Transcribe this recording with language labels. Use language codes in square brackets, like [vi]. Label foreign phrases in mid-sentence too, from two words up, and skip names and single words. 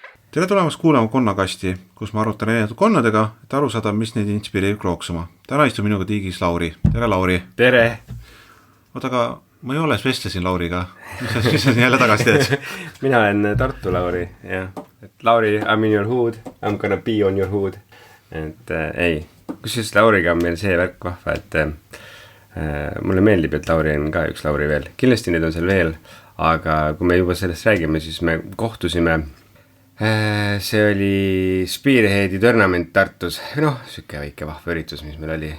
[et] Tere tulemast kuulama Konnakasti, kus ma arutan erinevatud konnadega, et aru saada, mis neid inspireerib looksuma. Täna istub minuga tiigis Lauri. Tere, Lauri! Tere! Oota, aga ma ei ole vestlesin Lauriga. Mis sa jälle tagasi teed? Mina olen Tartu Lauri, jah. Et Lauri, [en] I'm in your hood, I'm gonna be on your hood. [et] Et ei, kusjuures Lauriga on meil see värk vahva, et mulle meeldib, et Lauri on ka üks Lauri veel. Kindlasti neid on seal veel, aga kui me juba sellest räägime, siis me kohtusime. See oli Spearheadi tournament Tartus, süke väike vahva üritus, mis meil oli.